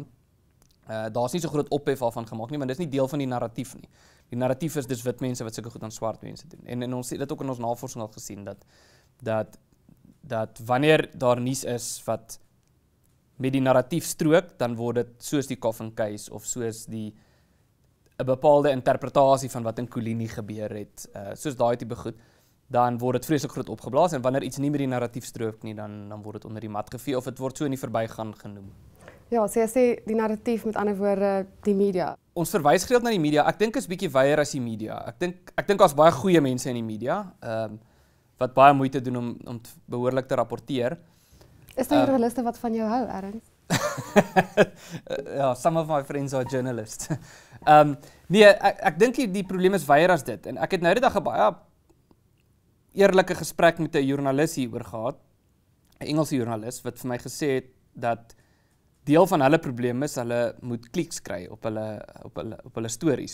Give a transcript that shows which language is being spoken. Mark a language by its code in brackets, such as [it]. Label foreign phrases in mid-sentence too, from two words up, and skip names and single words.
[af] Daar's nie so groot ophef daarvan gemaak nie, maar dis nie deel van die narratief nie. Die narratief is dis wit mense wat sulke goed aan swart mense doen. En ons het dit ook in ons navorsing al gesien dat wanneer daar nuus is wat met die narratief strook, dan word dit soos die Coffin case of soos 'n bepaalde interpretasie van wat in Kolini gebeur het, soos daai tipe goed, dan word dit vreeslik groot opgeblaas en wanneer iets nie met die narratief strook nie, dan word dit onder die mat gevee of dit word so in die verbygaan genoem. Ja, so jy sê die narratief, met ander woorde die media. Ons verwys gereeld na die media. Ek dink is bietjie wyeer as die media. Ek dink daar's baie goeie mense in die media, wat baie moeite doen om behoorlik te rapporteer. Is daar joernaliste wat van jou hou, Ernst? Ja, [en] some of my friends are journalists. [af] Nee, ek dink die probleem is wyeer as dit. En ek het nou die dag 'n baie eerlike gesprek met 'n joernalis hieroor gehad, 'n Engelse joernalis wat vir my gesê het dat deel van hulle probleem is hulle moet kliks kry op hulle stories.